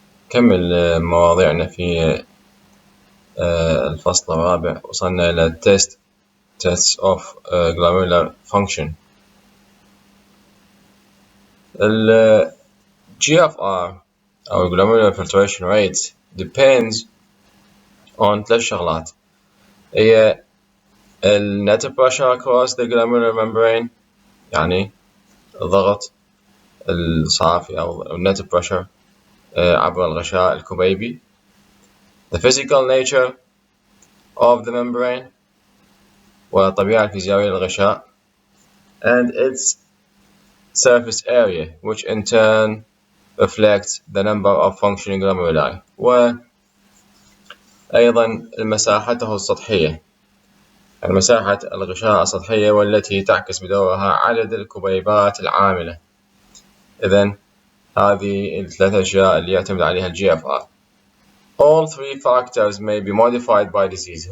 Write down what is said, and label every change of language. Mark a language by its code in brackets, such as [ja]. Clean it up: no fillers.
[ar] كمل مواضيعنا في الفصل الرابع. وصلنا إلى [en] tests of glomerular function. ال GFR أو glomerular filtration rate depends on 3 شغلات. [ar] هي [en] net pressure across the glomerular membrane، [ar] يعني الضغط الصافي أو net pressure عبر الغشاء الكبيبي. [en] The physical nature of the membrane، [ar] والطبيعة الفيزيائية للغشاء. [en] And its surface area, which in turn reflects the number of functioning glomeruli. [ar] وأيضا مساحته السطحية، يعني مساحة الغشاء السطحية والتي تعكس بدورها عدد الكبيبات العاملة. إذن هذه الثلاث أشياء اللي يعتمد عليها ال GFR. [en] All three factors may be modified by disease.